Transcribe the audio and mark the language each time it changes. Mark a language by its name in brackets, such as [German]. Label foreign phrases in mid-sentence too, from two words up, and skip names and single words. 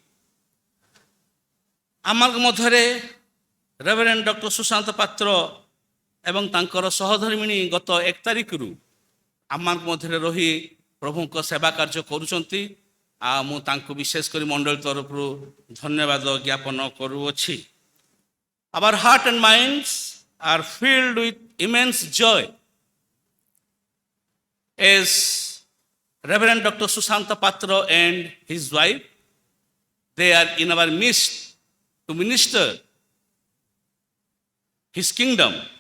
[Odia] ଆମର ମଧ୍ୟରେ ରେଭରେଣ୍ଡ ଡକ୍ଟର ସୁଶାନ୍ତ ପାତ୍ର ଏବଂ ତାଙ୍କର ସହଧର୍ମିଣୀ ଗତ 1 ତାରିଖରୁ ଆମମାନଙ୍କ ମଧ୍ୟରେ ରହି ପ୍ରଭୁଙ୍କ ସେବା କାର୍ଯ୍ୟ କରୁଛନ୍ତି। ଆଉ ମୁଁ ତାଙ୍କୁ ବିଶେଷ କରି ମଣ୍ଡଳୀ ତରଫରୁ ଧନ୍ୟବାଦ ଜ୍ଞାପନ କରୁଅଛି। [English] Our heart and minds are filled with immense joy as Reverend Dr. Sushanta Patra and his wife, they are in our midst to minister his kingdom.